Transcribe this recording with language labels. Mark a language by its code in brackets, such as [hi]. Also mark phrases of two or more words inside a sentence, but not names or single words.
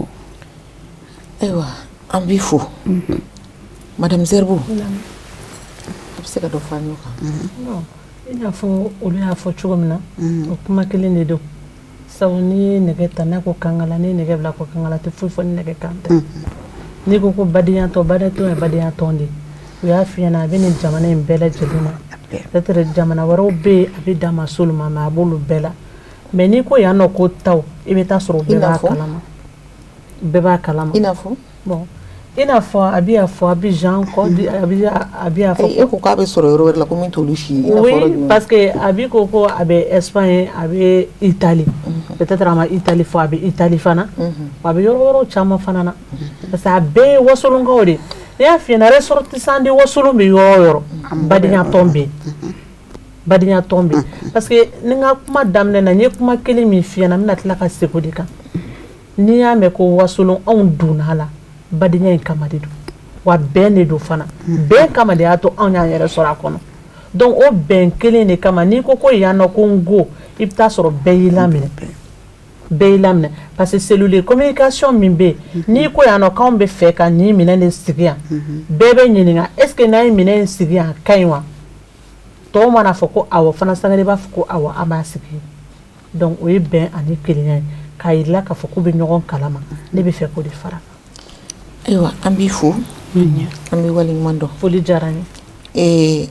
[bm] Ayiwa an b'i fo madame Zerbo a bɛ se ka dɔ fɔ an ɲɛ kan. I n'a fɔ olu y'a fɔ cogo min na o kuma kelen de don sabu ni nɛgɛ ta n'a ko kankala ni nɛgɛ bila ko kankala tɛ foyi fɔ ni nɛgɛ kan tɛ n'i ko badenya tɔn ye badenya tɔn de u y'a f'i ɲɛna a bɛ nin jamana in bɛɛ lajɛlen na peut-être jamana wɛrɛw bɛ yen a bɛ dan ma s'olu ma mais a b'olu bɛɛ la mais n'i ko yan nɔ ko taw i bɛ taa sɔrɔ bɛɛ b'a kalama bɛɛ b'a kalama i n'a fɔ bon i n'a fɔ a bɛ y'a fɔ Abidjan a bɛ y'a fɔ e ko k'a bɛ sɔrɔ yɔrɔ wɛrɛ la ko min t'olu si ye [fr] oui parce que [bm] a bɛ ko a bɛ Espagne a bɛ Italie peut-être a ma Italie fɔ a bɛ Italie fana a bɛ yɔrɔ wɛrɛw caman fana na parce que a bɛɛ ye wasolonkaw de ne y'a f'i ɲɛna [fr] ressortissant de [bm] wasolon bɛ yɔrɔ o yɔrɔ badenya tɔn bɛ yen badenya tɔn bɛ yen [fr] parce que [bm] ni n ka kuma daminɛ na n ye kuma kelen min f'i ɲɛna n bɛna tila ka segin o de kan n'i y'a mɛn ko wasolon anw donna a la badenya in kama de don wa bɛn de don fana bɛn kama de y'a to anw y'an yɛrɛ sɔrɔ a kɔnɔ donc o bɛn kelen de kama n'i ko yan nɔ ko n go i bɛ taa sɔrɔ bɛɛ y'i laminɛ [fr] parce que cellule de communication [bm] min bɛ yen n'i ko yan nɔ k'anw bɛ fɛ ka nin minɛn de sigi yan bɛɛ bɛ ɲininka [fr] est ce que [bm] n'an ye minɛn in sigi yan a ka ɲi wa tɔw mana fɔ ko awɔ fana sangare b'a fɔ ko awɔ an b'a sigi donc o ye bɛn ani kelenya ye k'a yirala k'a fɔ k'u bɛ ɲɔgɔn kalama ne bɛ fɛ k'o de fara ayiwa an b'i fo an bɛ waleɲuman dɔn foli diyara n ye